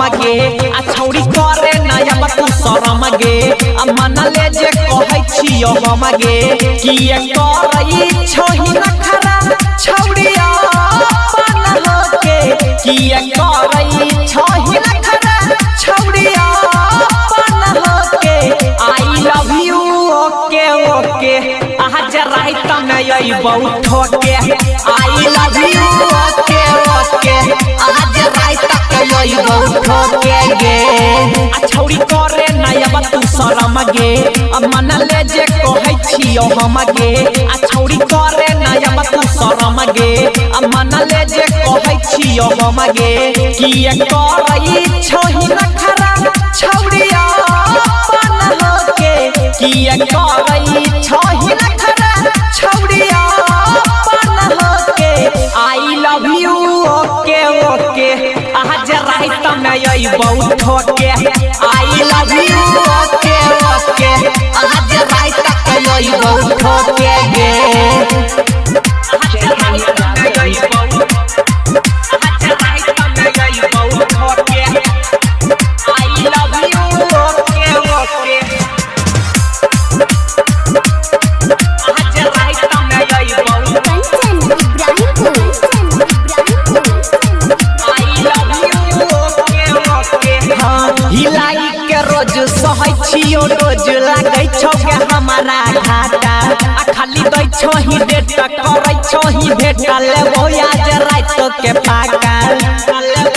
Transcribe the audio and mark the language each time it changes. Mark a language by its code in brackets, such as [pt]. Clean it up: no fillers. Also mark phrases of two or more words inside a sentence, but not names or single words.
[mai] गे आ छौरी करे नया तू शरम गे मन ले जे कहै छियो हम गे किए करई छही नखरा छौरिया अपन होके किए करई छही नखरा छौरिया अपन होके [en] I love you okay okay [mai] आज रात में यही बहुत ठोके [en] I love you okay okay [mai] आज रात तक यही बहुत ठोके गे आ छौरी करे नया तू शरम गे मन ले जे कहै छियो हम गे आ छौरी करे नया तू शरम गे मन ले जे कहै छियो हम गे किए करई छही नखरा छौरिया अपन होके किए करई छही नखरा छौरिया अपन होके [en] I love you okay okay [mai] आज रात में यही बहुत ठोके [en] I love you okay okay [mai] आज रात तक यही बहुत ठोके गे आज रात में यही बहुत ठोके [en] I love you okay okay [mai] हिलाई के रोज सहै छियो रोज लागै छौ के हमारा घाटा आ खाली दै छौ ही डेट करै छौ ही भेट लेबो आज रात के पाका लेबो